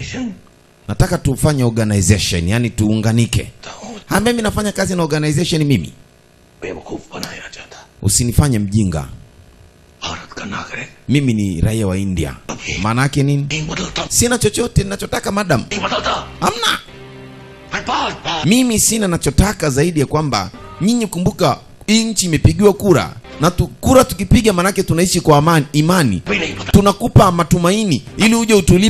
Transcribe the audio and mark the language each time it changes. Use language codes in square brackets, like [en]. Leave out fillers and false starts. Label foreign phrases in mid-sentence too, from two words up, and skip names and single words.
[sw] Nataka tufanye organization, yani tuunganike. Mimi nafanya kazi na organization mimi. Usinifanye mjinga. Mimi ni raia wa India. Maana yake nini? Sina chochote ninachotaka madam. [hi] नहीं बदलता [sw] Hamna. [hi] मैं बहुत बहुत [sw] Mimi sina nachotaka zaidi ya kwamba nyinyi, kumbuka hii nchi imepigiwa kura na kura tukipiga manake tunaishi kwa amani, imani. [hi] भी नहीं पता [sw] Tunakupa matumaini ili uje utulipe